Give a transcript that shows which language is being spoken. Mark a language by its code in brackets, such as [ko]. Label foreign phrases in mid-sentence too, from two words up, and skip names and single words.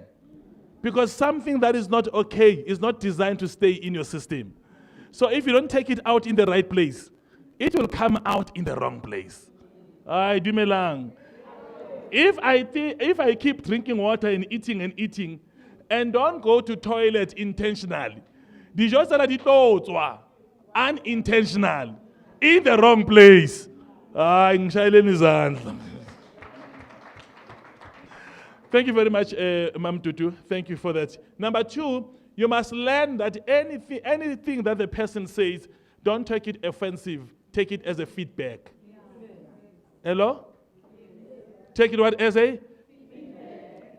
[en] Because something that is not okay is not designed to stay in your system. So if you don't take it out in the right place, it will come out in the wrong place. Ay, dumelang. If I keep drinking water and eating, and don't go to toilet intentionally, [st] dijo tsela di tlo tswa unintentional [en] in the wrong place. [zu] Ay, ngishayeleni izandla. [en] Thank you very much, Mam Tutu. Thank you for that. Number 2, you must learn that anything that the person says, don't take it offensive. Take it as a feedback. Yeah. Hello? Take it what as a? Feedback.